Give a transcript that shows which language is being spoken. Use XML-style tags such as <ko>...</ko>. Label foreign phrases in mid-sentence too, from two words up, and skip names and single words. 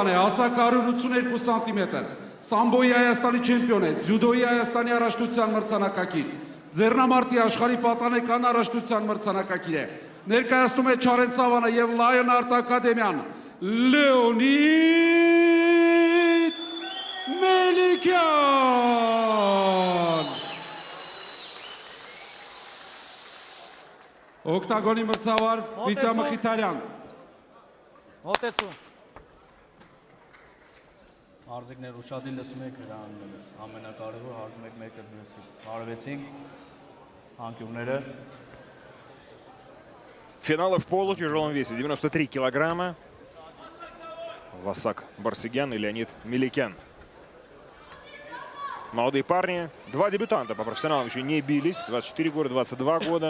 <hy>է, հասակը 182 սանտիմետր, սամբոյի Հայաստանի չեմպիոն է, ձյուդոյի Հայաստանի առաջնության մրցանակակիր, ձեռնամարտի աշխարհի պատանեկան առաջնության մրցանակակիր է, ներկայացնում է Չարեն Սավանը եւ Լայոն Art ակադեմիան, Լեոնիդ Մելիքյան։ Օկտագոնի մրցավար Վիտա Մխիթարյան։ Մոտեցու։ Արձիկներ ուշադիր լսում եք նրան ամենակարևոր հարգում եք մեկը մյուսին։ Հարվեցինք անկյունները։</hy> <ru>Финалы в полутяжелом весе, 93 килограмма. Васак Барсегян и Леонид Меликян. Молодые парни, два дебютанта по профессионалам еще не бились, 24 года, 22 года.</ru>